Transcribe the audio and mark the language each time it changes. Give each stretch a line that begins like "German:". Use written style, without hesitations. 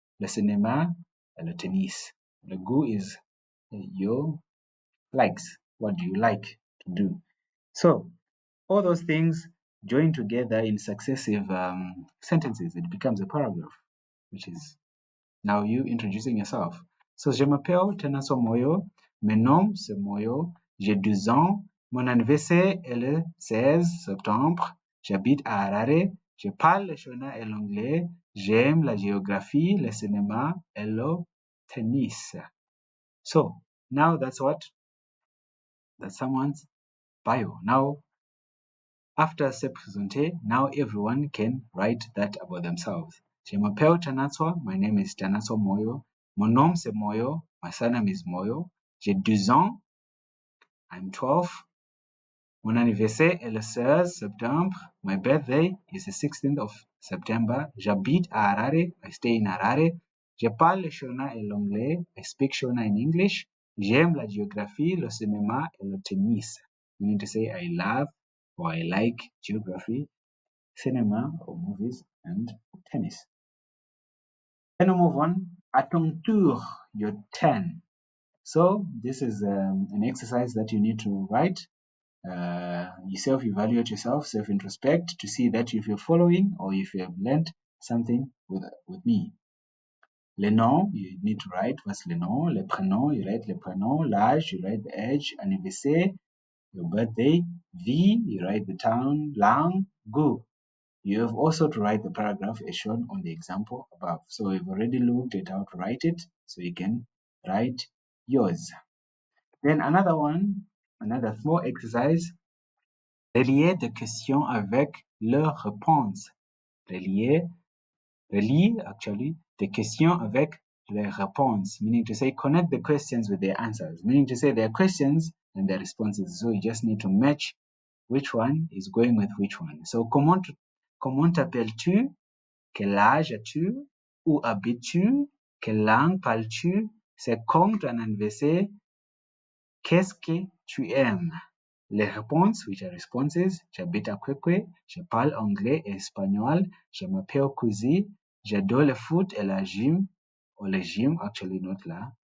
French: Le cinéma, le tennis. Le goût
English: is your likes. What do you like to do? So all those things join together in successive sentences. It becomes a paragraph, which is now you introducing yourself.
French: So, je m'appelle Tenaso Moyo. Mes noms, c'est Moyo. J'ai 12 ans. Mon anniversaire est le 16 septembre. J'habite à Harare. Je parle le shona et l'anglais. J'aime la géographie, le cinéma et le tennis.
English: So, now that's what? That's someone's bio. Now, after
French: se présenter,
English: now everyone can write that about themselves.
French: Je m'appelle Tanatswa,
English: my name is Tanatswa Moyo.
French: Mon nom c'est Moyo,
English: my surname is Moyo.
French: J'ai 12 ans,
English: I'm 12.
French: Mon anniversaire est le 16 septembre.
English: My birthday is the 16th of September.
French: J'habite à Harare,
English: I stay in Harare.
French: Je parle le Shona et l'anglais,
English: I speak Shona in English.
French: J'aime la géographie, le cinéma et le tennis.
English: You need to say I love or I like geography, cinema or movies, and tennis. Then we move on.
French: À ton tour,
English: your turn. So this is an exercise that you need to write. You self-evaluate yourself, self-introspect to see that if you're following or if you have learned something with me. Le nom, you need to write what's le nom. Le prénom, you write le prénom. L'âge, you write the age. Anniversaire, your birthday. Vie, you write the town. Langue, goût. You have also to write the paragraph as shown on the example above. So we've already looked at how to write it, so you can write yours. Then another one, another small exercise,
French: relier des questions avec leurs réponses.
English: Relie actually the questions
French: avec les réponses,
English: meaning to say connect the questions with their answers, meaning to say their questions and their responses. So you just need to match which one is going with which one.
French: So comment t'appelles-tu? Quel âge as-tu? Où habites-tu? Quelle langue parles-tu? C'est comme ton anniversaire. Qu'est-ce que tu aimes? Les réponses,
English: which are responses,
French: j'habite à Kwekwe, je parle anglais et espagnol, je m'appelle Kuzi, j'adore le foot et la gym, or le gym, actually not là.